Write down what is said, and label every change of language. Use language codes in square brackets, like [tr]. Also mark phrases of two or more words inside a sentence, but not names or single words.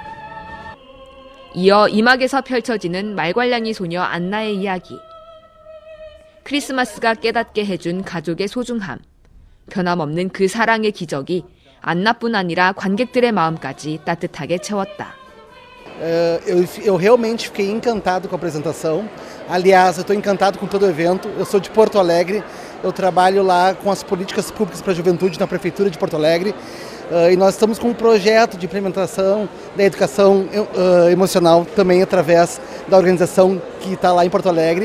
[ko] 이어 이막에서 펼쳐지는 말괄량이 소녀 안나의 이야기. 크리스마스가 깨닫게 해준 가족의 소중함. 변함없는 그 사랑의 기적이 안나뿐 아니라 관객들의 마음까지 따뜻하게 채웠다. [pt] Eu realmente fiquei encantado com a apresentação. Aliás, eu estou encantado com todo o evento. Eu sou de Porto Alegre, eu trabalho lá com as políticas públicas para a juventude na Prefeitura de Porto Alegre. E nós estamos com um projeto de implementação da educação emocional também através da organização que está lá em Porto Alegre.